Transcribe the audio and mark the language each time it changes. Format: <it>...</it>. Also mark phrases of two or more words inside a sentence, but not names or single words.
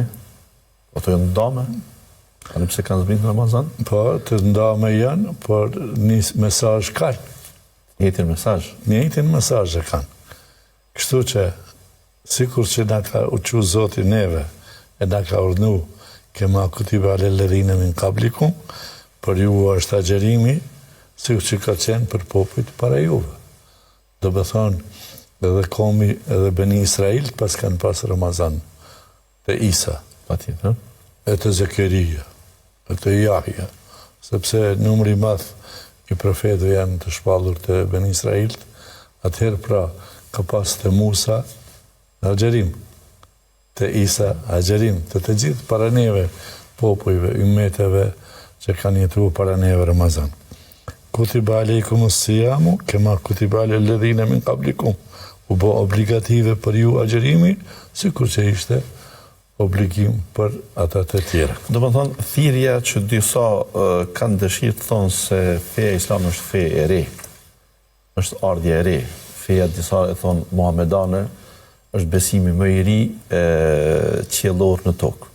<sq>Ato janë ndame? Ani pse kanë zbritur në Ramazan? Po, të ndame janë, por një mesazh kanë. Njëjtin mesazh? Njëjtin mesazh e kanë. Kështu që, sikur që na ka uqu Zoti neve, e na ka urdhnu,</sq> <ar>كما كتب على الذين من قبلكم,</ar> <sq>për ju është agjerimi, si që ka qenë për popujt para juve. Do me thonë, edhe komi, edhe Beni Israel, pas kanë pas Ramazan, të Isa, e të Zekeria, e të Jahja, sepse numri madh i profetëve janë të shpallur të Beni Israel, atëherë pra ka pas të Musa, agjerim, të Isa, agjerim, të gjithë para neve, popujve, ummeteve, që kanë jetu para neve Ramazan.</sq> <ar>كتب عليكم الصيام كما كتب على الذين من قبلكم.</ar> <sq>U bë obligative për ju agjerimi, sikur që ishte obligim për ata të tjera. Do më thonë, thirrja që disa kanë dëshirë të thonë se feja islam është fe e re, është ardhje e re. Feja disa e thonë muhamedane, është besimi më i ri qiellor në tokë.</sq>